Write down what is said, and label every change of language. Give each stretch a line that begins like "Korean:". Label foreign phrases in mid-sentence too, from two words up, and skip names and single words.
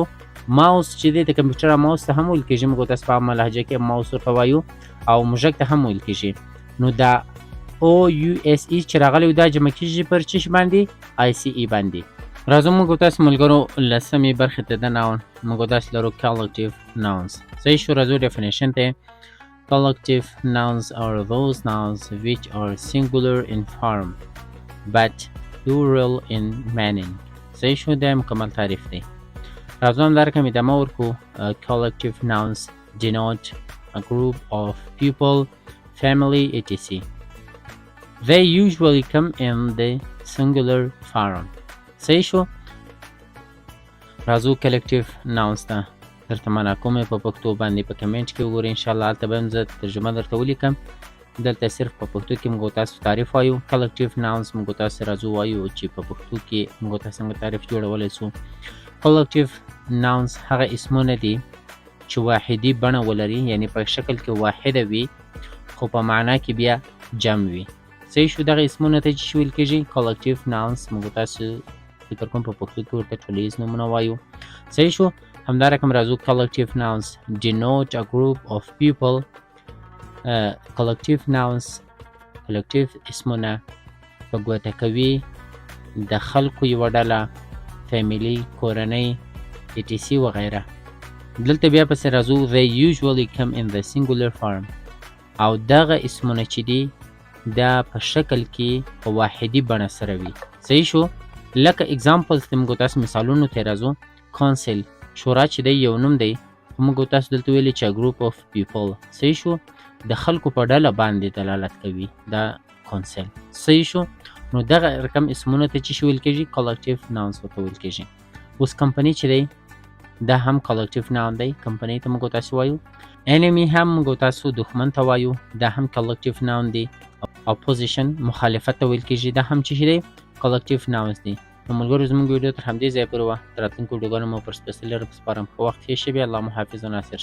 Pashto: ماوس چې دی د کمپیوټر ماوس ته هم ویل کېږي. موږ تاسو په عامه لهجه کې ماوس ورته وایو او موږک ته هم ویل کېږي. نو دا او یو اس ای چې راغلی دا جمع کېږي پر څه شي باندې؟ آی سی ای باندې. راځو موږ تاسو ملګرو لسمې برخې ته د ناون موږ تاسو لرو
English: collective nouns.
Pashto: صحیح شو؟ راځو ډیفینیشن ته.
English: Collective nouns are those nouns which are singular in form but plural in meaning.
Pashto: صحیح شو؟ دا مکمل تعریف دی. راځو همدارقه ادامه ورکو.
English: collective nouns denote a group of people, family, etc. They usually come in the singular form.
Pashto: صحیح شو؟ راځو
English: collective nouns
Pashto: ته. درته معنا کوم په پښتو باندې په کمنټ کې وګورئ انشاءالله. هلته به هم زه ترجمه درته ولیکم. دلته صرف په پښتو کې موږ تاسو تعریف وایو.
English: collective nouns
Pashto: موږ تاسو راځو وایو چې په پښتو کې موږ تاسو څنګه تعریف جوړولی سو.
English: collective nouns
Pashto: هغه اسمونه دي چې واحدي بڼه ولري، یعنی په شکل کې واحده وي خو په معنا کې بیا جمع وي. صحیح شو؟ دغه اسمونه ته چې ویل کېږي
English: collective nouns.
Pashto: موږ تاسو فکر کوم په پښتو کې ورته ټولیز نومونه وایو. صحیح شو؟ همدارقم راځو
English: collective nouns denote a group of people. collective nouns collective
Pashto: اسمونه په ګوته کوي د خلکو یوه ډله، فیملی، کورنۍ، etc وغیره. دلته بیا پسې راځو
English: they usually come in the singular form.
Pashto: او دغه اسمونه چې دي دا په شکل کې په واحدي بڼه سره وي. صحیح شو؟ لکه اگزامپلز ته موږ تاسو مثالونو ته راځو. council شورا چې دی یو نوم دی خو موږ تاسو دلته ویلي چې
English: group of people.
Pashto: صحیح شو؟ د خلکو په ډله باندې دلالت کوي دا council. صحیح شو؟ نو دغه رقم اسمونه ته چې ویل کېږي
English: collective nouns
Pashto: ورته ویل کېږي. اوس کمپنۍ چې دی دا هم
English: collective noun
Pashto: دی. کمپنۍ ته موږ تاسو وایو. enemy هم موږ تاسو دښمن ته وایو. دا هم
English: collective noun
Pashto: دی. opposition مخالفت ته ویل کېږي. دا هم چې دی
English: collective nouns
Pashto: دی. نو ملګرو زموږ ویډیو تر همدې ځایه پورې وه. تر راتلونکو ویډیوګانو مو پر سپیڅلي رب سپارم. ښه وخت تېر شي. بیا الله مو حافظ و ناصر.